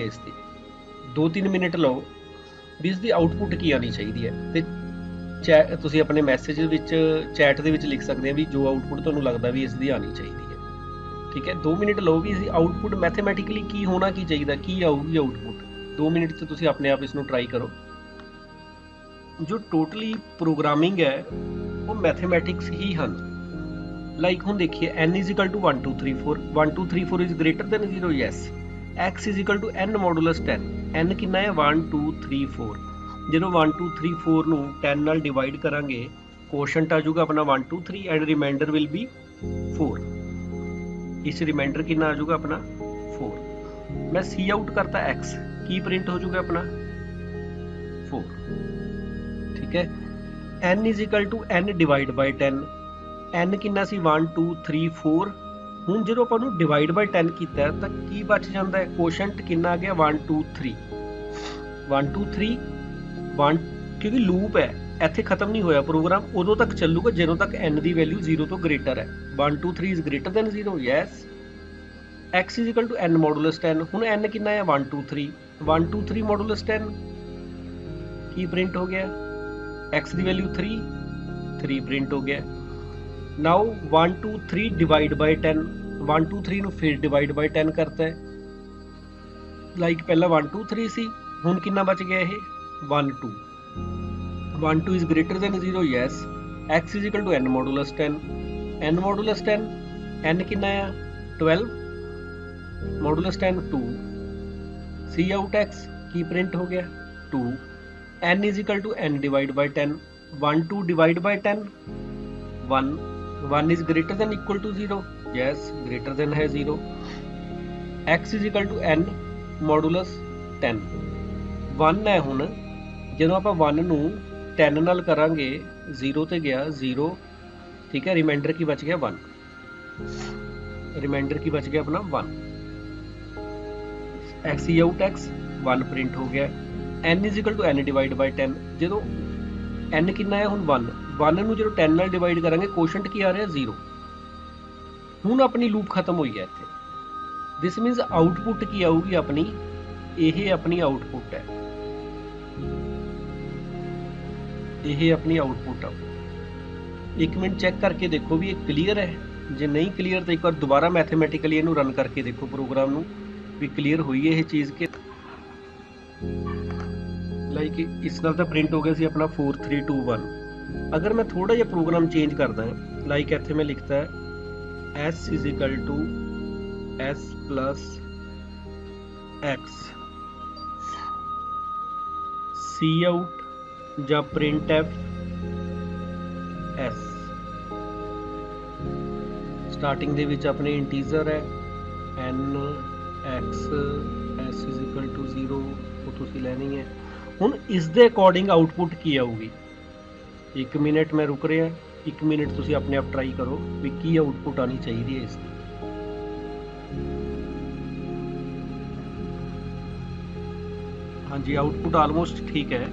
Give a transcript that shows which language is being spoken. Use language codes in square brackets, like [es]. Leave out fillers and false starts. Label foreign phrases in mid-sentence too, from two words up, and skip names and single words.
[pa] ਇਸ ਦੀ 2-3 ਮਿੰਟ ਲਓ ਵੀ ਇਸ ਦੀ ਆਊਟਪੁੱਟ ਕੀ ਆਣੀ ਚਾਹੀਦੀ ਹੈ, ਤੇ ਤੁਸੀਂ ਆਪਣੇ ਮੈਸੇਜ ਵਿੱਚ ਚੈਟ ਦੇ ਵਿੱਚ ਲਿਖ ਸਕਦੇ ਆ ਵੀ ਜੋ ਆਊਟਪੁੱਟ ਤੁਹਾਨੂੰ ਲੱਗਦਾ ਵੀ ਇਸ ਦੀ ਆਣੀ ਚਾਹੀਦੀ ਹੈ। ਠੀਕ ਹੈ, 2 ਮਿੰਟ ਲਓ ਵੀ ਇਸ ਦੀ ਆਊਟਪੁੱਟ ਮੈਥਮੈਟਿਕਲੀ ਕੀ ਹੋਣਾ ਕੀ ਚਾਹੀਦਾ, ਕੀ ਆਊਗੀ ਆਊਟਪੁੱਟ। 2 ਮਿੰਟ 'ਚ ਤੁਸੀਂ ਆਪਣੇ ਆਪ ਇਸ ਨੂੰ ਟਰਾਈ ਕਰੋ। ਜੋ [en] totally programming [pa] ਹੈ ਉਹ ਮੈਥਮੈਟਿਕਸ ਹੀ ਹਨ। [en] ਲਾਈਕ [pa] ਹੁਣ ਦੇਖੀਏ [en] n is equal to 1 2 3 4 1 2 3 4 is greater than 0, yes। x is equal to n ਮੋਡੂਲਸ 10। n [pa] ਕਿੰਨਾ ਹੈ? 1 2 3 4। ਜਦੋਂ 1 2 3 4 ਨੂੰ 10 ਨਾਲ ਡਿਵਾਈਡ ਕਰਾਂਗੇ ਕੋਸ਼ੈਂਟ ਆ ਜਾਊਗਾ ਆਪਣਾ 1 2 3 [en] and remainder will be [pa] 4। ਇਸ ਰਿਮਾਈਂਡਰ ਕਿੰਨਾ ਆ ਜਾਊਗਾ ਆਪਣਾ 4। ਮੈਂ ਸੀ ਆਊਟ ਕਰਤਾ x, ਕੀ ਪ੍ਰਿੰਟ ਹੋ ਜਾਊਗਾ ਆਪਣਾ 4। ਠੀਕ ਹੈ, [en] n is equal to n divide by 10। [pa] n ਕਿੰਨਾ ਸੀ? 1 2 3 4। ਹੁਣ ਜਦੋਂ ਆਪਾਂ ਨੂੰ [en] divide by [pa] 10 ਕੀਤਾ ਤਾਂ ਕੀ ਬਚ ਜਾਂਦਾ ਹੈ? ਕੋਸ਼ੈਂਟ ਕਿੰਨਾ ਆ ਗਿਆ? 1 2 3 1 2 3 1, ਕਿਉਂਕਿ ਲੂਪ ਹੈ ਇੱਥੇ ਖਤਮ ਨਹੀਂ ਹੋਇਆ ਪ੍ਰੋਗਰਾਮ, ਉਦੋਂ ਤੱਕ ਚੱਲੂਗਾ ਜਦੋਂ ਤੱਕ n ਦੀ ਵੈਲਿਊ 0 ਤੋਂ ਗ੍ਰੇਟਰ ਹੈ। [en] 1 2 3 is greater than 0, yes। x is equal to n ਮੋਡੂਲਸ 10। [pa] ਹੁਣ n ਕਿੰਨਾ ਹੈ? 1 2 3 1 2 3 ਮੋਡੂਲਸ 10। ਕੀ ਪ੍ਰਿੰਟ ਹੋ ਗਿਆ? x ਦੀ ਵੈਲਿਊ 3 3 ਪ੍ਰਿੰਟ ਹੋ ਗਿਆ। [en] now 1 2 3 divide by 10. [pa] 1 2 3 ਨੂੰ ਫਿਰ [en] divide by [pa] 10 ਕਰਤਾ ਹੈ। ਲਾਈਕ ਪਹਿਲਾਂ 1 2 3 ਸੀ, ਹੁਣ ਕਿੰਨਾ ਬਚ ਗਿਆ? [en] ਇਹ 1 2 1 2 is greater than 0, yes। x is equal to n ਮੋਡੂਲਸ 10। n ਮੋਡੂਲਸ 10 n [pa] ਕਿੰਨਾ ਆ? 12 ਮੋਡੂਲਸ 10 2। ਸੀ ਆਊਟ x ਕੀ ਪ੍ਰਿੰਟ ਹੋ ਗਿਆ? 2। [en] n is equal to n divide by 10। 1 2 divide by 10 1 1 is greater than equal to 0, yes। greater than है 0। x is equal to n ਮੋਡੂਲਸ 10। [pa] 1 ਹੈ ਹੁਣ, ਜਦੋਂ ਆਪਾਂ 1 ਨੂੰ 10 ਨਾਲ ਕਰਾਂਗੇ 0 ਤੇ ਗਿਆ 0। ਠੀਕ ਹੈ, ਰਿਮਾਈਂਡਰ ਕੀ ਬਚ ਗਿਆ? 1। ਰਿਮਾਈਂਡਰ ਕੀ ਬਚ ਗਿਆ ਆਪਣਾ? 1। x ਆਊਟ x 1 ਪ੍ਰਿੰਟ ਹੋ ਗਿਆ। [en] n is equal to n divide by 10। [pa] ਜਦੋਂ n ਕਿੰਨਾ ਹੈ ਹੁਣ? 1 1 ਨੂੰ ਜਦੋਂ 10 ਨਾਲ ਡਿਵਾਈਡ ਕਰਾਂਗੇ ਕੋਸ਼ੈਂਟ ਕੀ ਆ ਰਿਹਾ? 0। ਹੁਣ ਆਪਣੀ ਲੂਪ ਖਤਮ ਹੋਈ ਹੈ ਇੱਥੇ। [en] this means output [pa] ਕੀ ਆਊਗੀ ਆਪਣੀ? ਇਹ ਆਪਣੀ ਆਊਟਪੁੱਟ ਹੈ, ਇਹ ਆਪਣੀ ਆਊਟਪੁੱਟ ਆ। 1 ਮਿੰਟ ਚੈੱਕ ਕਰਕੇ ਦੇਖੋ ਵੀ ਇਹ ਕਲੀਅਰ ਹੈ। ਜੇ ਨਹੀਂ ਕਲੀਅਰ ਤਾਂ ਇੱਕ ਵਾਰ ਦੁਬਾਰਾ ਮੈਥਮੈਟਿਕਲੀ ਇਹਨੂੰ ਰਨ ਕਰਕੇ ਦੇਖੋ ਪ੍ਰੋਗਰਾਮ ਨੂੰ ਵੀ ਕਲੀਅਰ ਹੋਈ ਹੈ ਇਹ ਚੀਜ਼ ਕਿ ਲਾਈਕ ਇਸ ਨਾਲ ਤਾਂ ਪ੍ਰਿੰਟ ਹੋ ਗਿਆ ਸੀ ਆਪਣਾ 4 3 2 1। ਅਗਰ ਮੈਂ ਥੋੜਾ ਜਿਹਾ ਪ੍ਰੋਗਰਾਮ ਚੇਂਜ ਕਰਦਾ ਲਾਈਕ ਇੱਥੇ ਮੈਂ ਲਿਖਤਾ ਹੈ [en] s is equal to s plus x cout [pa] ਜਾਂ printf s। [en] ਸਟਾਰਟਿੰਗ [pa] ਦੇ ਵਿੱਚ ਆਪਣੇ [en] ਇੰਟੀਜ਼ਰ ਹੈ n x s is equal to 0, [pa] ਉਹ ਤੁਸੀਂ ਲੈਣੀ ਹੈ। ਹੁਣ ਇਸ ਦੇ ਅਕੋਰਡਿੰਗ ਆਊਟਪੁੱਟ ਕੀ ਆਊਗੀ? 1 ਮਿੰਟ ਮੈਂ ਰੁਕ ਰਿਹਾ, 1 ਮਿੰਟ ਤੁਸੀਂ ਆਪਣੇ ਆਪ ਟਰਾਈ ਕਰੋ ਵੀ ਕੀ ਆਊਟਪੁੱਟ ਆਣੀ ਚਾਹੀਦੀ ਹੈ ਇਸ ਦੀ। ਹਾਂਜੀ, [en] output almost [pa] ਠੀਕ ਹੈ।